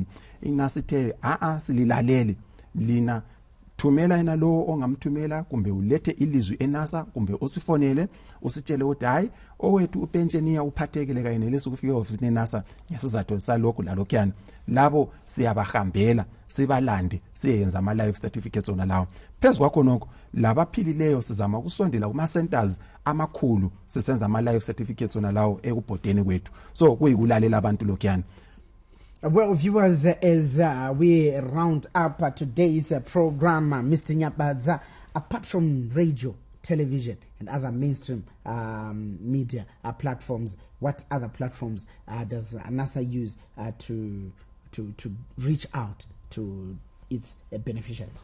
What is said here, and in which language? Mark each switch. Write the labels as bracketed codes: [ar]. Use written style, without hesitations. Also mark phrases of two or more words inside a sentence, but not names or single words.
[nd] iNASA ithe sililalele lina, thumela yena lo ongamthumela kumbe ulethe ilizwi eNASA kumbe usifonele usitshele ukuthi hayi owethu upensheniya uphathekile kanye nelesi ukufika office yeNASA ngesizathu salokhu lalokhuyana. Labo siyabahambela sibalande siyenza ama [en] life certificates [nd] ona lawo. Phezu kwakho nokho labaphilileyo sizama ukusondela kuma centers amakhulu sisenza ama [en] life certificates [nd] ona lawo ekubhodeni kwethu. So kuyikulalela abantu lokhuyana. [en] Well, viewers, as we round up today's program, Mr. Nyabadza, apart from radio, television, and other mainstream media platforms, what other platforms does NASA use to reach out to its beneficiaries?